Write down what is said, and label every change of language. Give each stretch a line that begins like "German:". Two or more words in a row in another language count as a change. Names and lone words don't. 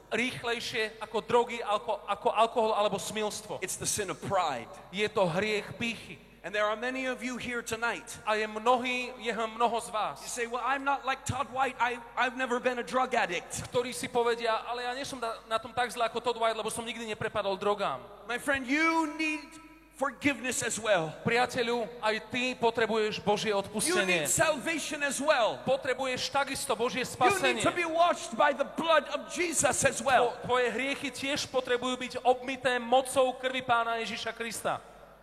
Slovak: Rýchlejšie ako drogy, ako alkohol alebo smilstvo.
English: It's the sin of pride.
Slovak: Je to hriech pýchy.
English: And there are many of you here tonight.
Slovak: A je mnoho z vás,
English: You say, well, I'm not like Todd White. I've never been a drug addict.
Slovak: ktorí si povedia, ale ja nie som na tom tak zle ako Todd White, lebo som nikdy neprepadol drogám.
English: My friend, you need forgiveness as well.
Slovak: Priateľu, aj ty potrebuješ Božie
English: You
Slovak: odpustenie.
English: need salvation as well.
Slovak: Potrebuješ takisto Božie
English: You
Slovak: spasenie.
English: need to be washed by the blood of Jesus as well.
Slovak: Tvoje hriechy tiež potrebujú byť obmyté mocou krvi Pána Ježiša Krista.